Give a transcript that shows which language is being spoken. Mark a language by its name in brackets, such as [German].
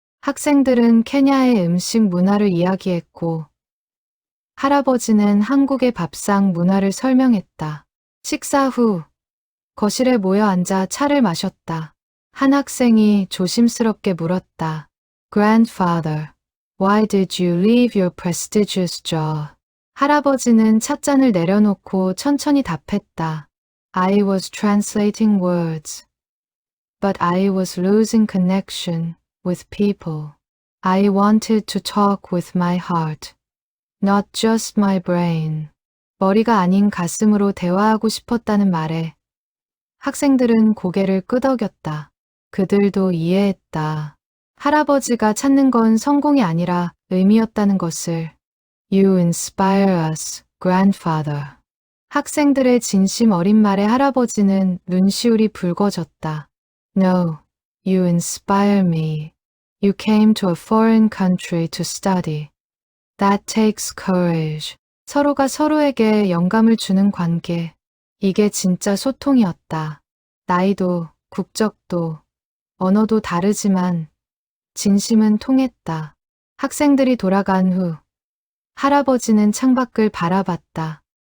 [Korean] 학생들은 케냐의 음식 문화를 이야기했고 할아버지는 한국의 밥상 문화를 설명했다. 식사 후 거실에 모여 앉아 차를 마셨다. 한 학생이 조심스럽게 물었다. [English] Grandfather, why did you leave your prestigious job? [Korean] 할아버지는 찻잔을 내려놓고 천천히 답했다. [English] I was translating words, but I was losing connection with people. I wanted to talk with my heart, not just my brain. [Korean] 머리가 아닌 가슴으로 대화하고 싶었다는 말에 학생들은 고개를 끄덕였다. 그들도 이해했다. 할아버지가 찾는 건 성공이 아니라 의미였다는 것을. [English] You inspire us, grandfather. [Korean] 학생들의 진심 어린 말에 할아버지는 눈시울이 붉어졌다. [English] No, you inspire me. You came to a foreign country to study. That takes courage. [Korean] 서로가 서로에게 영감을 주는 관계. 이게 진짜 소통이었다. 나이도, 국적도, 언어도 다르지만 진심은 통했다. 학생들이 돌아간 후 할아버지는 창밖을 바라봤다.